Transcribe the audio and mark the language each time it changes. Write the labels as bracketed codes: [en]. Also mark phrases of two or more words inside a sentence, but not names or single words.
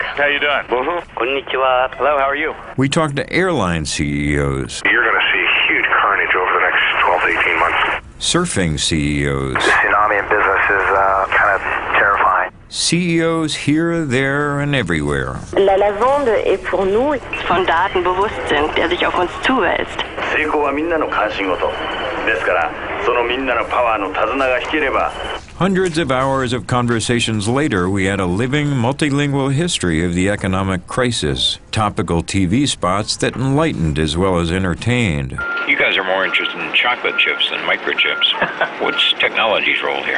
[en] How you doing? Konnichiwa. Hello, how are you? We talked to airline CEOs. You're going to see huge carnage over the next 12 to 18 months. Surfing CEOs. The tsunami in business is kind of terrifying. CEOs here, there, and everywhere. [fr] La lavande est pour nous. [de] Von Daten bewusst sind, der sich auf uns zuwälzt. [ja] 成功はみんなの関心事ですから、そのみんなのパワーの手綱が引ければ。 [en] Hundreds of hours of conversations later, we had a living, multilingual history of the economic crisis, topical TV spots that enlightened as well as entertained. You guys are more interested in chocolate chips than microchips. What's technology's role here?